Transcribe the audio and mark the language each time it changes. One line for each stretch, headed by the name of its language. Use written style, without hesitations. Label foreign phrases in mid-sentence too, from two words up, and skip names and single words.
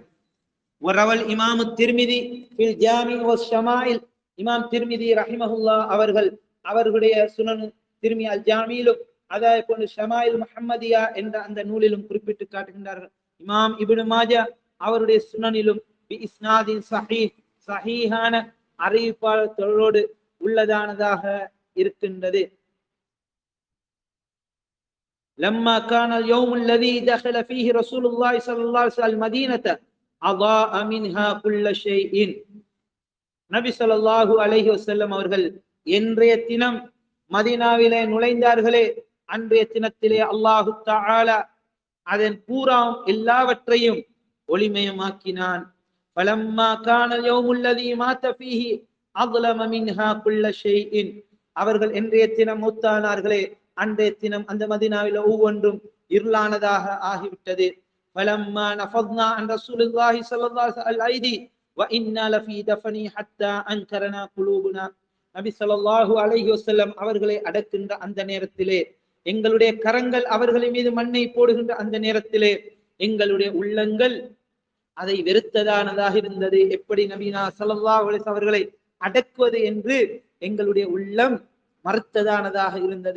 Arabic: رواه الإمام الترمذي في الجامع والشمائل,
Tamil: இமாம் திர்மிதி ரஹிமஹுல்லாஹ் அவர்கள் அவர்களுடைய சுனன் திருமி அல் ஜாமியிலும் அதே போன்று ஷமாயில் முஹம்மதியா என்ற அந்த நூலிலும் குறிப்பிட்டு காட்டுகின்றார்கள். இமாம் இப்னு மாஜா அவருடைய சுனனிலும்
Arabic: بإسناد صحيح
Tamil: சஹீஹான அறிவிப்பாளர் தொடரோடு உள்ளதானதாக இருக்கின்றது.
Arabic: لما كان اليوم الذي دخل فيه رسول الله صلى الله عليه وسلم المدينة أضاء منها كل شيء.
Tamil: நபி
Arabic: صلى الله عليه وسلم
Tamil: அவர்கள் என்றைய தினம் மதீனாவிலே நுழைந்தார்களே, அன்றைய தினத்திலே
Arabic: الله تعالى
Tamil: அதன் பூரா எல்லாவற்றையும் ஒளிமயமாக்கினான்.
Arabic: فلما كان اليوم الذي مات فيه أظلم منها كل شيء.
Tamil: அவர்கள் என்றைய தினம் மூத்தானார்களே, அன்றைய தினம் அந்த மதீனாவில் ஒவ்வொன்றும் இருளானதாக ஆகிவிட்டது.
Arabic: فلما نفضنا عن رسول الله صلى الله عليه وسلم الأيدي وإنا لفي دفنه حتى أنكرنا قلوبنا.
Tamil: நபி
Arabic: صلى الله عليه وسلم
Tamil: அவர்களை அடக்குகின்ற அந்த நேரத்திலே, எங்களுடைய கரங்கள் அவர்களின் மீது மண்ணை போடுகின்ற அந்த நேரத்திலே எங்களுடைய உள்ளங்கள் அதை வெறுத்ததானதாக இருந்தது. எப்படி நபினா
Arabic: صلى الله عليه وسلم
Tamil: அவர்களை அடக்குவது என்று எங்களுடைய உள்ளம் மறுத்ததானதாக இருந்தது.